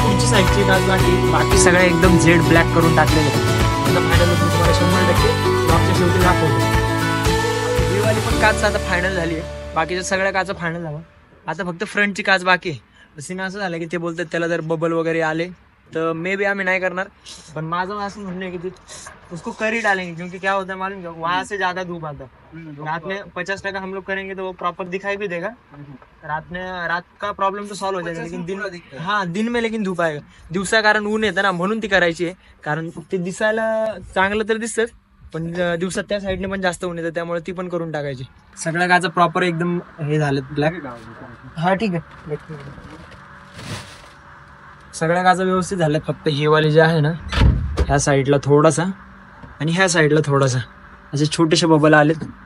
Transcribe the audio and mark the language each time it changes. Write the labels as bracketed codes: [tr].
[mr] साईडची काच बाकी सगळे एकदम जेड ब्लॅक करून टाकलेले. आता फायनल तुम्हाला 100% ब्लॉगच्या शेवटी दाखवतो. ही वाली पण काच आता फायनल झाली आहे. बाकीच्या सगळ्या काचा फायनल झाला. आता फक्त फ्रंटची काच बाकी आहे. सीन असं झालं की ते बोलतात त्याला जर बबल वगैरे आले तर मे बी आम्ही नाही करणार. पण माझं असं म्हणणं [hi] है कि उसको कर ही डालेंगे क्योंकि क्या होता है मालूम क्या, वहां से ज्यादा धूप आता है. रात में 50% हम लोग करेंगे तो वो प्रॉपर दिखाई भी देगा. रात का प्रॉब्लम तो सॉल्व हो जाएगा लेकिन दिन में लेकिन धूप आएगा. [mr] दिवसा कारण ऊन येतं ना म्हणून ती करायची आहे. कारण ते दिसायला चांगलं तर दिसतंच पण दिवसात त्या साईडने पण जास्त ऊन येतं त्यामुळे ती पण करून टाकायची. सगळ्या काचा प्रॉपर एकदम हे झालं ब्लॅक. हा ठीक आहे. सगळ्या काचा व्यवस्थित झाल्या. फक्त हे वाले जे आहे ना ह्या साईडला थोडासा आणि ह्या साईडला थोडासा असे छोटेसे बबल आलेत.